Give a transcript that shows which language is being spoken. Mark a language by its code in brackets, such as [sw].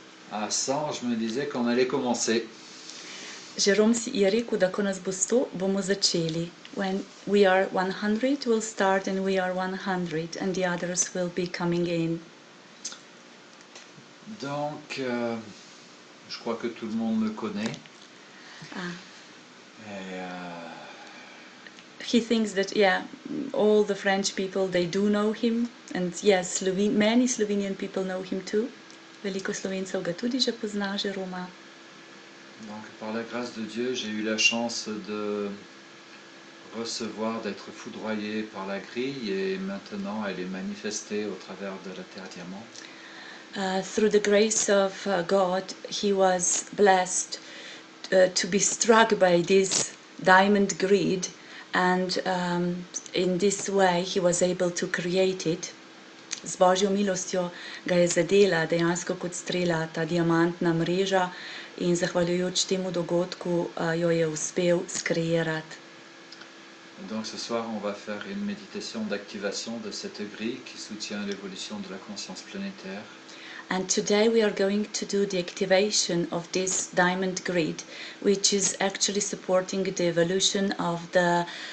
[fr] À 100, je me disais qu'on allait commencer. [sl] Jerome si je rekel, da ko nas bo 100, bomo začeli. [en] When we are 100, we'll start and we are 100 and the others will be coming in. [fr] Donc, je crois que tout le monde me connaît. Ah. Et, [en] He thinks that, yeah, all the French people, they do know him. And yes, many Slovenian people know him too. [sl] Veliko Slovencev ga tudi že pozna, Jeroma. [fr] donc, par la grâce de Dieu, j'ai eu la chance de recevoir, d'être foudroyé par la grille et maintenant elle est manifestée au travers de la terre diamant. [en] Through the grace of God, he was blessed to be struck by this diamond grid, and in this way he was able to create it. [sl] Z Božjo milostjo ga je zadela dejansko kot strela ta diamantna mreža in zahvaljujoč temu dogodku jo je uspel skreirati. [fr] Donc ce soir, on va faire une méditation d'activation de cette grille qui soutient l'évolution de la conscience planétaire. [en] And today we are going to do the activation of this diamond grid, which is actually supporting the evolution of the